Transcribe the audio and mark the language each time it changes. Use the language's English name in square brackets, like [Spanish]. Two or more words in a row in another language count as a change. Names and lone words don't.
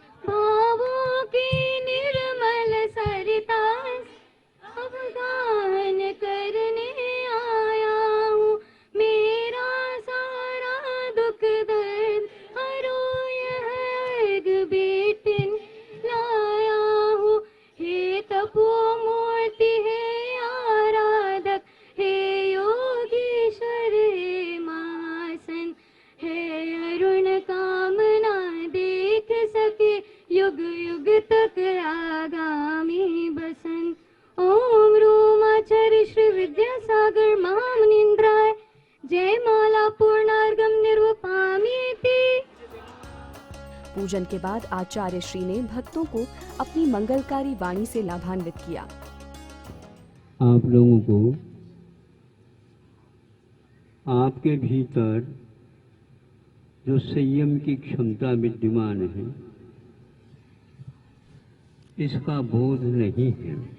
[Hindi] भावों की निर्मल सरिता अब गान करने आया हूँ। मेरा सारा दुख दर्द हरो यह बेटिन लाया हूँ। हे तपोमूर्ति हे आराधक, हे योगीश्वर हे महासन, हे अरुण कामना देख सके, युग युग तक आगामी बसन। [Sanskrit] ओम रोमाचार्य श्री विद्यासागर महामुनीन्द्राय जय। माला पूर्णार्घम निर्वपामीति। [Hindi] पूजन के बाद आचार्य श्री ने भक्तों को अपनी मंगलकारी वाणी से लाभान्वित किया। आप लोगों को आपके भीतर जो संयम की क्षमता विद्यमान है, इसका बोध नहीं है।